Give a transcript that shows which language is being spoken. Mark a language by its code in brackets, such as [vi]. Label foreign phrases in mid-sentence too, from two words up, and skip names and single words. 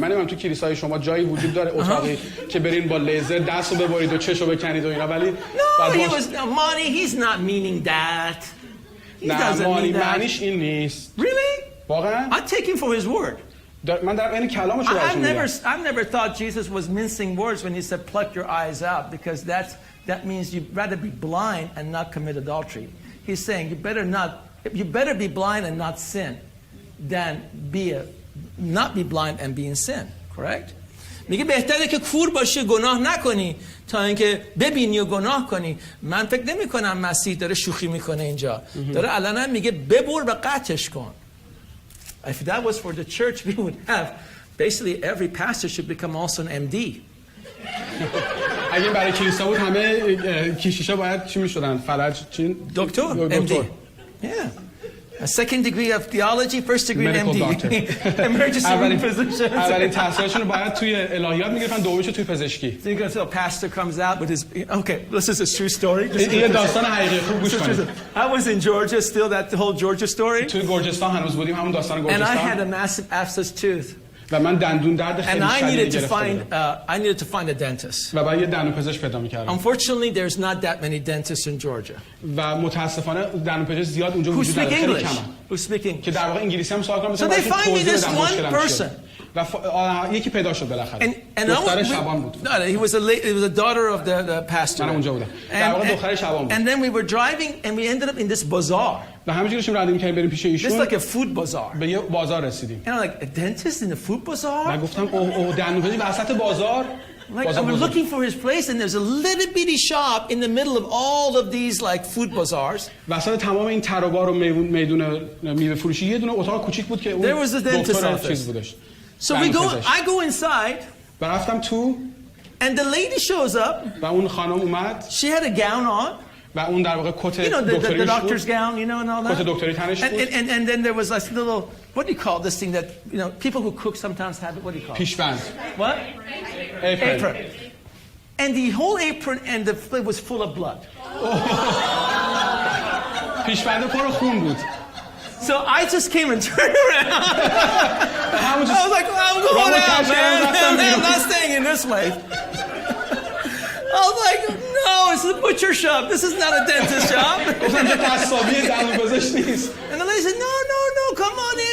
[fa] من نمیدونم تو کلیسای شما جایی وجود داره اتاقی که برین با لیزر دستو ببرید و چشو بکنید و اینا ولی [en] Mani, he's not meaning that. He doesn't mean that. [fa] معنیش این نیست. [en] Really? [fa] واقعا؟ [en] I take him for his word. [fa] من در این کلامش رو براتون میگم. [en] I've never thought Jesus was mincing words when he said pluck your eyes out, because that means you'd rather be blind and not commit adultery. He's saying you better be blind and not sin than not be blind and be in sin. Correct? [fa] میگه بهتره که کور باشی گناه نکنی تا اینکه ببینی و گناه کنی. من فکر نمی کنم مسیح داره شوخی میکنه اینجا. داره علنا میگه ببر و قطعش کن. [en] If that was for the church, we would have basically every pastor should become also an MD. [fa] اگه برای کلیسا بود همه کشیشا باید چی میشدن؟ فلج چی؟ دکتر. MD. [en] Yeah. A second degree of theology, first degree Medical MD. Emergency room physician. [fa] اولین تحصیلشون رو باید توی الهیات میگرفتن، دومیشو توی پزشکی. [en] So you go to a pastor comes out with his okay, this is a true story. [fa] این داستان حقیقی خوب گوش کنید. [en] I was in Georgia still, that the whole Georgia story. [fa] توی گرجستان هنوز بودیم، همون داستان [en] And I [fa] گرجستان. [en] had a massive abscess tooth. [fa] و من دندون درد خیلی شدیدی گرفتم. [en] I needed to find a dentist. [fa] و بعد یه دندونپزشک پیدا می‌کردم. [en] Unfortunately, there's not that many dentists in Georgia. [fa] و متاسفانه دندونپزشک زیاد اونجا وجود نداره، خیلی کمه. [en] Who speak English? [fa] که در واقع انگلیسی هم سوال کنم [en] So they find me this one person. [fa] و یکی پیدا شد بالاخره. دختر شبان بود. [en] No, he was a daughter of the pastor. [fa] من اونجا بودم. در واقع دختر شبان بود. [en] And then we were driving and we ended up in this bazaar. [fa] و همینجوری داشتیم راه می‌کردیم بریم پیش ایشون. [en] It's like a food bazaar. [fa] به یه بازار رسیدیم. [en] And I'm like, a dentist in the food bazaar? [fa] من گفتم اوه دندونپزشک وسط بازار. [en] Like I was looking for his place and there's a little bitty shop in the middle of all of these like food bazaars. [fa] وسط تمام این تروبار و میدون میوه فروشی یه دونه اتاق کوچیک بود که اون دکتر چیز بودش. [en] So I go inside. [fa] و رفتم تو. [en] And the lady shows up. [fa] و اون خانم اومد. [en] She had a gown on. [fa] و اون در واقع کت دکتریش بود. [en] The doctor's gown, you know, and all that. [fa] کت دکتری تنش بود. [en] And then there was like little, what do you call this thing that, you know, people who cook sometimes have it, what do you call it? [fa] پیشبند. [en] What? Apron. And the whole apron and the plate was full of blood. پیشبند پر خون بود. So I just came and turned around. I was like, I'm going out, man. I'm not staying in this place. I was like, no, it's a butcher shop. This is not a dentist shop. And the lady said, no, come on in.